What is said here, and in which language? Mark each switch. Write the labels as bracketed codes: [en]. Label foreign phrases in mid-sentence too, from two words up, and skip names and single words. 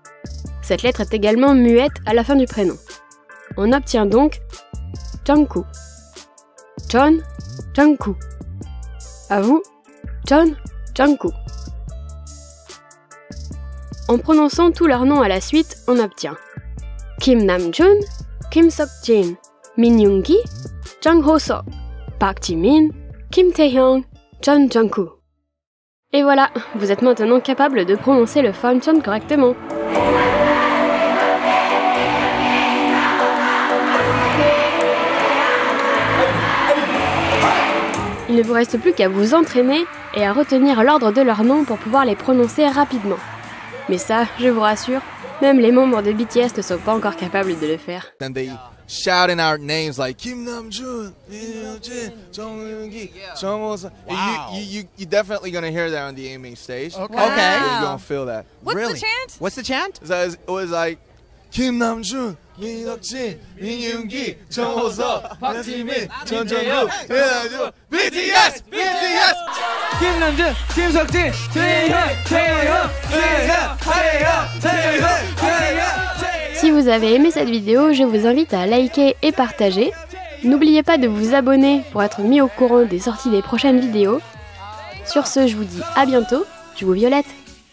[fr] Cette lettre est également muette à la fin du prénom. On obtient donc Jungkook. John Jungkook. À vous, John Jungkook. En prononçant tous leurs noms à la suite, on obtient Kim Namjoon, Kim Seokjin, Min Yoongi, Jung Hoseok, Park Jimin, Kim Taehyung, John Jungkook. Et voilà, vous êtes maintenant capable de prononcer le Funcheon correctement. Il ne vous reste plus qu'à vous entraîner et à retenir l'ordre de leurs noms pour pouvoir les prononcer rapidement. Mais ça, je vous rassure, même les membres de BTS ne sont pas encore capables de le faire. [en] And they shouting out names like Kim Namjoon, Jung Eun-gi, Jung Ho-seok. Wow. You definitely gonna hear that on the aiming stage. Okay. Wow. You're gonna feel that. What's Really? the chant? What's the chant? So it was like Kim Namjoon, Min Seokjin, Min Yoongi, Jung Ho-seok, Park Jimin, John Jungkook, BTS, BTS. Kim Namjoon, Kim Seokjin, Taehyung. [fr] Si vous avez aimé cette vidéo, je vous invite à liker et partager. N'oubliez pas de vous abonner pour être mis au courant des sorties des prochaines vidéos. Sur ce, je vous dis à bientôt, je vous violette.